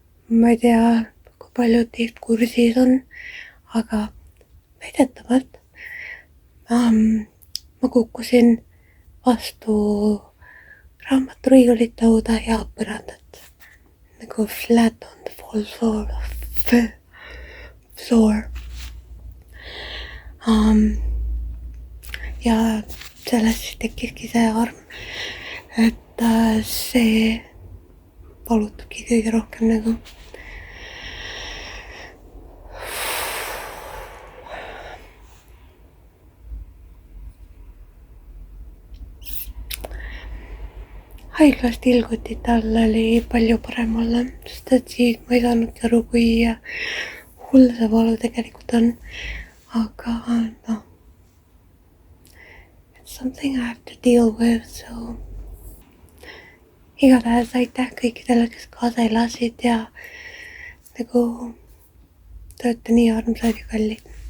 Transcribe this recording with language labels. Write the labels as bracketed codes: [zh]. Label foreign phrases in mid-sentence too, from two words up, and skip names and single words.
[et] ma ei tea, kui paljud teist kursis on, aga väidetavalt ma kukkusin vastu raamaturiiulit, lauda ja põrandat nagu [en] flat on the floor. [et] Ja sellest siis tekkiski see arm, et see valutabki kõige rohkem nagu. Haiglas tilgutite all oli palju parem olla, sest et siis ma ei saanudki aru, kui hull see valu tegelikult on. Aga noh, [en] it's something I have to deal with, [et] so igatahes aitäh kõikidele, kes kaasa elasid ja nagu te olete nii armsad ja kallid.